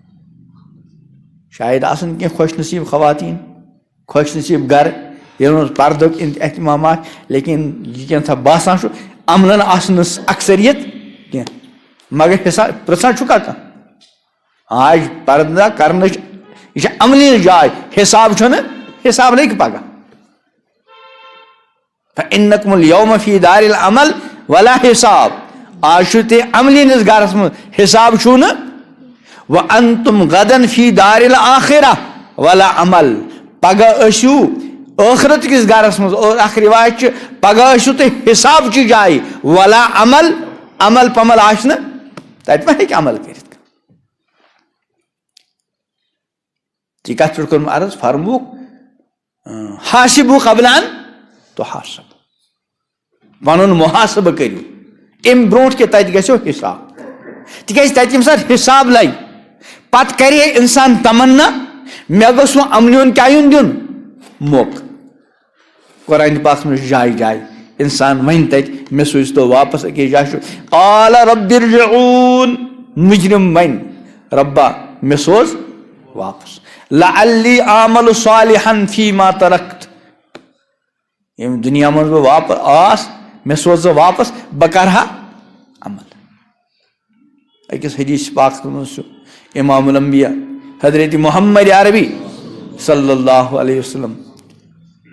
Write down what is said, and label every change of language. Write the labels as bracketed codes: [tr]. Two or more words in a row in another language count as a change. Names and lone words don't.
[ks] شاید آسان کینٛہہ خوش نصیٖب خواتیٖن خوش نصیٖب گرٕ یِمن منٛز پردُک اہتمام آسہِ لیکن یہِ کینٛژھا باسان چھُ عملن آسہِ نہٕ اکثریت کینٛہہ مگر حساب پرٛژھان چھُکھا کانٛہہ آز پردٕ کرنٕچ یہِ چھِ عملی جاے حساب چھُنہٕ حساب لگہِ پگہہ [ar] فإنکم اليوم فی دار العمل ولا حساب [ks] آز چھُو تُہۍ عملیٖنِس گرس منٛز حساب چھُو نہٕ [ar] وانتم غدن فی دار الآخرہ ولا عمل [ks] پگہہ ٲسِو ٲخرت کِس گرس منٛز اور اکھ رِوایت چھِ پگہہ ٲسِو تُہۍ حساب چہِ جایہِ [ar] ولا عمل [ks] عمل پمل آسہِ نہٕ تتہِ ما ہیٚکہِ عمل کٔرِتھ ژےٚ کتھ پٮ۪ٹھ کوٚرُم عرض فرموُکھ [ar] حاسِبوٗ قبل ان [ks] تُحاسَبوٗ پنُن محاسبہٕ کٔرِو امہِ برونٛٹھ کہِ تتہِ گژھیو حساب تِکیٛازِ تتہِ ییٚمہِ ساتہٕ حساب لگہِ پتہٕ کرِ ہے انسان تمنا مےٚ گوٚژھ وۄنۍ یِمنٕے ہُنٛد کیٛاہ یُن موقعہٕ قرآنِ پاکس منٛز چھُ جایہِ جایہِ انسان وَنہِ تتہِ مےٚ سوٗزتو واپس أکِس جایہِ چھُ [ar] قال رب ارجعون [ks] مُجرم وَنہِ رۄبا مےٚ سوز واپس [ar] لعلی اعمل صالحا فیما ترکت [ks] ییٚمہِ دُنیا منٛز بہٕ واپس آس مےٚ سوز ژٕ واپس بہٕ کرٕ ہا عمل أکِس حدیٖث پاکس منٛز چھُ امام الانبیا حضرت محمد عربی [ar] صلی اللہ علیہ وسلم